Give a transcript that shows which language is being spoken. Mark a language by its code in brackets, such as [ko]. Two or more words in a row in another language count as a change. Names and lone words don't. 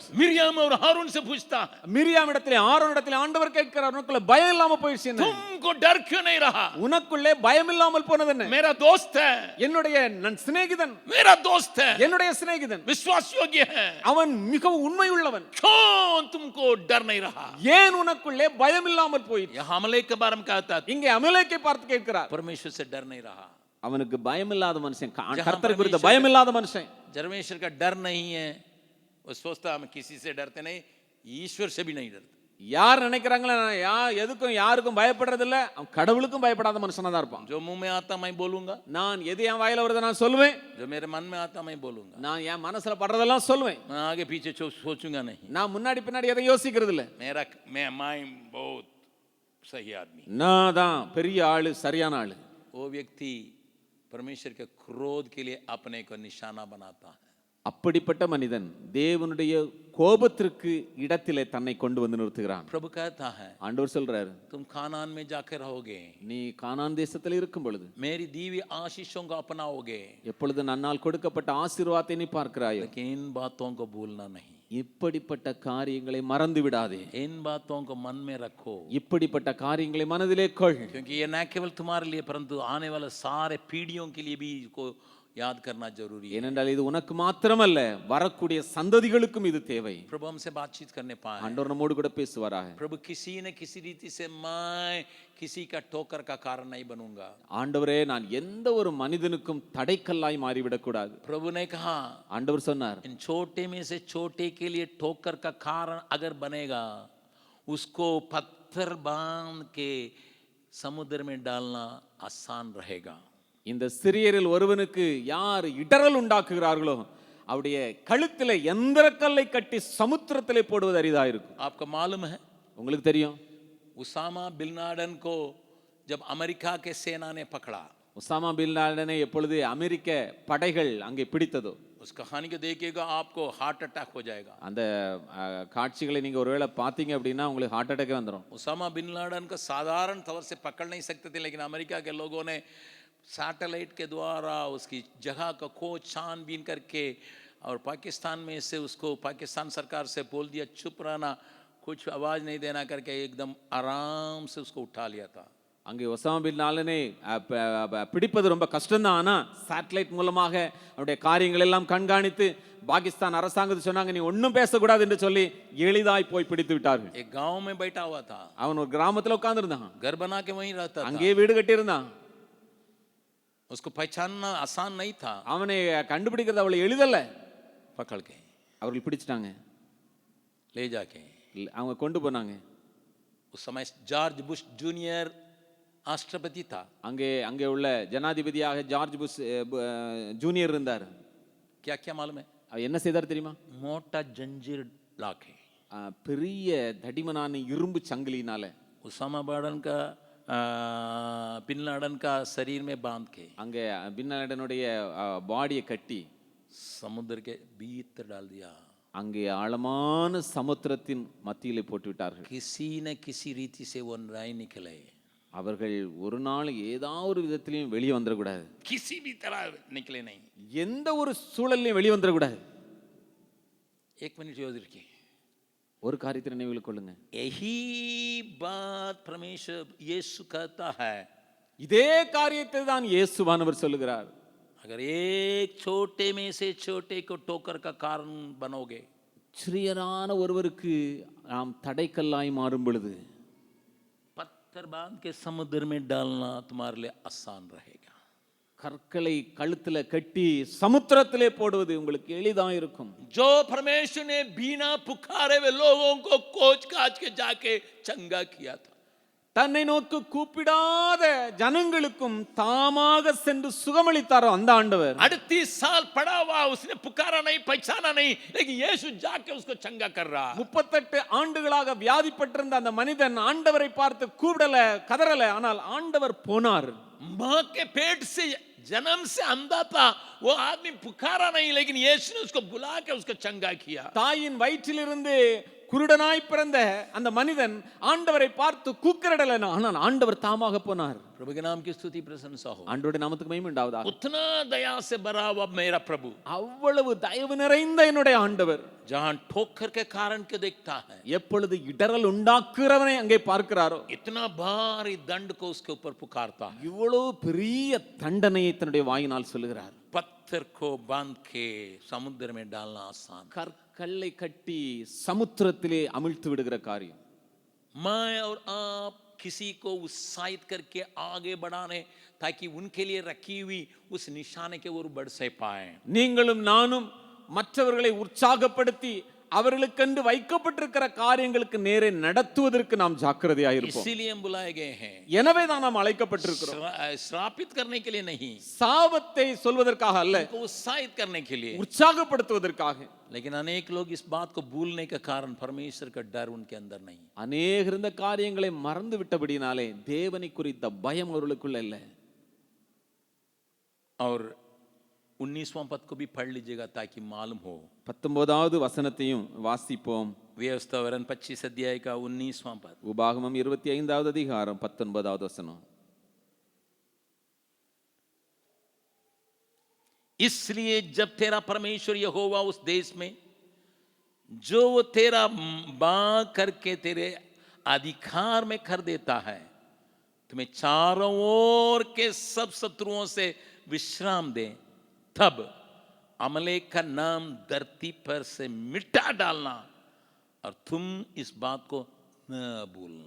[hi] मिर्याम और हारून से पूछता है, [ta] மிரியாம் இடத்திலே ஆரோன் இடத்திலே ஆண்டவர் கேட்கிறார், உனக்குள்ளே பயம் இல்லாம போயிடுச்சு என்ன? [hi] तुमको डर क्यों नहीं रहा? [ta] உனக்குள்ளே பயம் இல்லாமல் போனது என்ன? [hi] मेरा दोस्त है, [ta] என்னுடைய சிநேகிதன், [hi] मेरा दोस्त है, [ta] என்னுடைய சிநேகிதன், [hi] विश्वास योग्य है, [ta] அவன் மிகவும் உண்மை உள்ளவன். [hi] क्यों तुमको डर नहीं रहा? [ta] ஏன் உனக்குள்ளே பயம் இல்லாமல் போயிற்று? [hi] यह हमले के बारे में कहता है, [ta] இங்கே அமலேக்கை பார்த்து கேட்கிறார், [hi] परमेश्वर से डर नहीं रहा. [ta] அவனுக்கு பயம் இல்லாத மனுஷன், கர்த்தரை குறித்த பயம் இல்லாத மனுஷன். [hi] परमेश्वर का डर नहीं है, वो सोचता हम किसी से डरते नहीं, ईश्वर से भी नहीं डरते. [ta] யார் நினைக்கிறாங்களா எதுக்கும் யாருக்கும் பயப்படுறது இல்ல, அவன் கடவுளுக்கும் பயப்படாத மனுஷனா தான் இருப்பான். [hi] जो मुंह में आता मैं बोलूंगा, [ta] நான் எது என் வாயில வருது நான் சொல்லுவேன், [hi] जो मेरे मन में आता मैं बोलूंगा, [ta] நான் என் மனசுல படுறதெல்லாம் சொல்லுவேன், [hi] मैं आगे पीछे सोचूंगा नहीं. [ta] நான் முன்னாடி பின்னாடி எதை யோசிக்கிறது இல்ல. [hi] मैं बहुत सही आदमी. [ta] நான் தான் பெரிய ஆளு, சரியான ஆளு. [hi] वो व्यक्ति परमेश्वर के क्रोध के लिए अपने को निशाना बनाता है. [ta] அப்படிப்பட்ட மனிதன் தேவனுடைய கோபத்திற்கு இடத்திலே தன்னை கொண்டு வந்து நிறுத்துகிறான். [hi] प्रभु कहता है, [ta] ஆண்டவர் சொல்றாரு, [hi] तुम कानान में जाकर रहोगे, [ta] நீ கானான் தேசத்தில் இருக்கும் பொழுது [hi] मेरी दीवी आशीषों को अपनाओगे, [ta] எப்பொழுது நன்னால் கொடுக்கப்பட்ட ஆசீர்வாதத்தை நீ பார்க்கிறாயோ, [hi] लेकिन इन बातों को भूलना नहीं. [ta] இப்படிப்பட்ட காரியங்களை மறந்து விடாதே. [hi] इन बातों को मन में रखो, [ta] இப்படிப்பட்ட காரியங்களை மனதிலே கொள். [hi] क्योंकि ये न केवल तुम्हारे लिए परंतु आने वाले सारे पीढ़ियों के लिए भी को याद करना जरूरी है. [ta] ஏனென்றால் இது உனக்கு மாத்திரமல்ல, வரக்கூடிய சந்ததிகளுக்கும் இது தேவை. [hi] प्रभु हमसे बातचीत करने पाए. [ta] ஆண்டவர் நம்மோடு கூட பேசுவாராக. [hi] प्रभु किसी न किसी रीति से मैं किसी का ठोकर का कारण नहीं बनूंगा. [ta] ஆண்டவரே, நான் எந்த ஒரு மனிதனுக்கும் தடைக்கல்லாய் மாறிவிடக் கூடாது. [hi] प्रभु ने कहा, [ta] ஆண்டவர் சொன்னார், [hi] इन छोटे में से छोटे के लिए ठोकर का कारण अगर बनेगा, उसको पत्थर बांध के समुद्र में डालना आसान रहेगा. [ta] இந்த சிறியரில் ஒருவனுக்கு யார் இடரல் உண்டாக்குகிறார்களோ அவருடைய கழுத்திலே எந்திரக்கல்லை கட்டி சமுத்திரத்திலே போடுவது அரிதாயிருக்கும். [hi] आपको मालूम है, [ta] உங்களுக்கு தெரியும், [hi] उसामा बिन लादेन को जब अमेरिका के सेना ने पकड़ा, [ta] உசாமா பின் லாடனை எப்பொழுது அமெரிக்க படைகள் அங்கே பிடித்ததோ, [hi] उस कहानी को देखिएगा आपको [en] heart attack [hi] हो जाएगा. [ta] அந்த காட்சிகளை நீங்க ஒருவேளை பார்த்தீங்க அப்படின்னா உங்களுக்கு [en] heart attack [ta] வந்துடும். [hi] उसामा बिन लादेन को साधारण तौर से पकड़ नहीं सकते थे, लेकिन अमेरिका के लोगों ने सैटेलाइट के द्वारा उसकी जगह का खोज छानबीन करके और पाकिस्तान में से उसको पाकिस्तान सरकार से बोल दिया चुप रहना, कुछ आवाज़ नहीं देना करके एकदम आराम से उसको उठा लिया था. [ta] அங்கே ஒசாமா பின் லாடனை பிடிப்பது ரொம்ப கஷ்டம்தான். ஆனால் சேட்டலைட் மூலமாக அவருடைய காரியங்கள் எல்லாம் கண்காணித்து பாகிஸ்தான் அரசாங்கத்தை சொன்னாங்க, நீ ஒன்றும் பேசக்கூடாது என்று சொல்லி எளிதாய் போய் பிடித்து விட்டார்கள். [hi] एक गांव में बैठा हुआ था, [ta] அவன் ஒரு கிராமத்தில் உட்கார்ந்துருந்தான், [hi] घर बना के वहीं रहता था, [ta] அங்கேயே வீடு கட்டியிருந்தான். [hi] उसको पहचानना आसान नहीं था. [ta] அவனை கண்டுபிடிக்கிறது அவ்வளவு எளிதல்ல. [hi] पकड़ के [ta] அவர்கள் பிடிச்சிட்டாங்க, [hi] ले जाके [ta] அவங்க கொண்டு போனாங்க. [hi] उस समय जॉर्ज बुश जूनियर राष्ट्रपति था. [ta] அங்கே அங்கே உள்ள ஜனாதிபதியாக ஜார்ஜ் புஷ் ஜூனியர் இருந்தார். [hi] क्या क्या मालूम है? [ta] அவர் என்ன செய்தார் தெரியுமா? [hi] मोटा जंजीर लाके [ta] பெரிய தடிமனான இரும்பு சங்கிலினால [hi] उसामा बिन लादेन का शरीर में बांध के [ta] அங்கே பின் லாடனுடைய பாடியை கட்டி [hi] समुद्र के भीतर डाल दिया. [ta] அங்கே ஆழமான சமுத்திரத்தின் மத்தியிலே போட்டு விட்டார்கள். [hi] किसी न किसी रीति से वो नहीं निकले, [ta] அவர்கள் ஒரு நாள் ஏதாவது ஒரு விதத்திலையும் வெளியே வந்துடக்கூடாது, [hi] किसी भी तरह निकले नहीं. [ta] எந்த ஒரு சூழல்லையும் வெளியே வந்துடக்கூடாது. [hi] एक मिनट याद रखिए, [ta] ஒரு காரியத்தை நினைவில் கொள்ளுங்க, [hi] यही बात परमेश्वर यीशु कहता है. [ta] இதே காரியத்தை தான் இயேசுவானவர் சொல்லுகிறார். [hi] अगर एक छोटे में से छोटे को ठोकर का कारण बनोगे, [ta] சிறியரான ஒருவருக்கு நாம் தடைக்கல்லாய் மாறும் பொழுது [hi] पत्थर बांध के समुद्र में डालना तुम्हारे लिए आसान रहेगा. [ta] கற்களை கழுத்துல கட்டி சமுத்திரத்திலே போடுவது உங்களுக்கு எளிதாக இருக்கும். [hi] जो परमेश्वर ने बिना पुकारे हुए लोगों को खोज काज के जाके चंगा किया था, [ta] தன்னை நோக்கி கூப்பிடாத ஜனங்களுக்கும் தாமாக சென்று சுகமளித்தாரோ அந்த ஆண்டவர் [hi] 38 साल पड़ा हुआ, उसने पुकारा नहीं, पहचाना नहीं, लेकिन यीशु जाके उसको चंगा कर रहा. [ta] 38 ஆண்டுகளாக வியாதிப்பட்டிருந்த அந்த மனிதன் ஆண்டவரை பார்த்து கூப்பிடல, கதறல, ஆனால் ஆண்டவர் போனார். [hi] मां के पेट से जन्म से अंधा था, वो आदमी पुकारा नहीं, लेकिन यीशु ने उसको बुला के उसको चंगा किया. [ta] தாயின் வயிற்றிலிருந்து குருடனாய் பிறந்த அந்த மனிதன் ஆண்டவரை பார்த்து கூக்குரடல, ஆனால் ஆண்டவர் தாமாக போனார். [hi] प्रभु के नाम की स्तुति प्रशंसा हो. [ta] ஆண்டவருடைய நாமத்துக்கு மகிமை உண்டாவதாக. [hi] उतना दया से भरा हुआ मेरा प्रभु, [ta] அவ்வளவு தயவு நிறைந்த என்னுடைய ஆண்டவர் [hi] जहां ठोकर के कारण के देखता है, [ta] எப்பொழுது இடரல் உண்டாக்குறவனை அங்கே பார்க்கிறாரோ, [hi] इतना भारी दंड को उसके ऊपर पुकारता है. [ta] இவ்வளவு பெரிய தண்டனையை தன்னுடைய வாயினால் சொல்லுகிறார். [hi] पत्थर को बांध के समुद्र में डालना आसान. [ta] கல்லை கட்டி சமுத்திரத்திலே அமிழ்த்து விடுகிற காரியம். [hi] मैं और आप किसी को उत्साहित करके आगे बढ़ाने, ताकि उनके लिए रखी हुई उस निशाने के ओर बढ़ से पाए. [ta] நீங்களும் நானும் மற்றவர்களை உற்சாகப்படுத்தி அவர்களுக்கென்று வைக்கப்பட்டிருக்கிற காரியங்களுக்கு நேரே நடத்துவதற்கு நாம் ஜாக்கிரதையாக இருப்போம். [hi] इसीलिए हम बुलाए गए हैं, [ta] எனவே தான் நாம் அழைக்கப்பட்டிருக்கிறோம். [hi] श्रापित करने के लिए नहीं, [ta] சாபத்தை சொல்வதற்காக அல்ல, [hi] उनको उत्साहित करने के लिए. [ta] உற்சாகப்படுத்துவதற்காக. [hi] लेकिन अनेक लोग इस बात को भूलने के कारण परमेश्वर का डर उनके अंदर नहीं. [ta] அநேகர் இந்த காரியங்களை மறந்து விட்டபடினாலே தேவனை குறித்த பயம் அவர்களுக்குள்ள இல்லை. [hi] और 19वां पद को भी पढ़ लीजिएगा ताकि मालूम हो. [ta] 19வது வசனத்தையும் வாசிப்போம். [hi] व्यवस्थावरण 25 अध्याय का 19वां पद. [ta] உபாகமம் 25வது அதிகாரம் 19வது வசனம். [hi] इसलिए जब तेरा परमेश्वर यहोवा उस देश में जो वो तेरा बाग करके तेरे अधिकार में कर देता है, तुम्हें चारों ओर के सब शत्रुओं से विश्राम दे, तब अमलेक का नाम धरती पर से मिटा डालना और तुम इस बात को न भूलना.